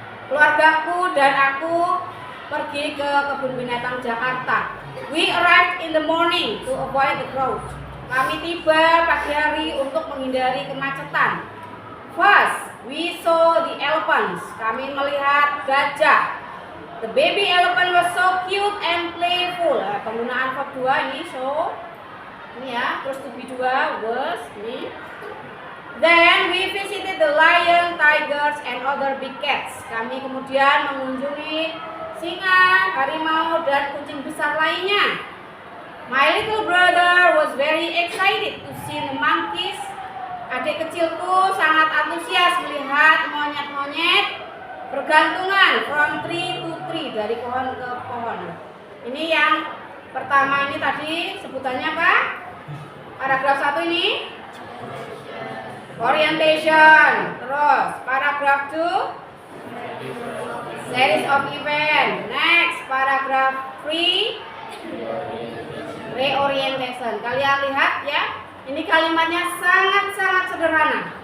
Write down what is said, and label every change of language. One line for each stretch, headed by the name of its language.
Indonesian: Keluargaku dan aku pergi ke kebun binatang Jakarta.
English: We arrived in the morning to avoid the crowd.
Indonesian: Kami tiba pagi hari untuk menghindari kemacetan.
English: First, we saw the elephants.
Indonesian: Kami melihat gajah.
English: The baby elephant was so cute and playful.
Indonesian: Penggunaan verb 2 ini
English: so.
Indonesian: Ini ya, terus
English: to be 2 was ini. Then we visited the lion, tigers, and other big cats.
Indonesian: Kami kemudian mengunjungi singa, harimau, dan kucing besar lainnya.
English: My little brother was very excited to see the monkeys.
Indonesian: Adik kecilku sangat antusias melihat monyet-monyet bergantungan
English: from tree to tree,
Indonesian: dari pohon ke pohon. Ini yang pertama ini tadi sebutannya apa? Paragraf 1 ini orientation. Terus paragraf 2 series of event. Next paragraf 3 reorientation. Kalian lihat ya, ini kalimatnya sangat-sangat sederhana.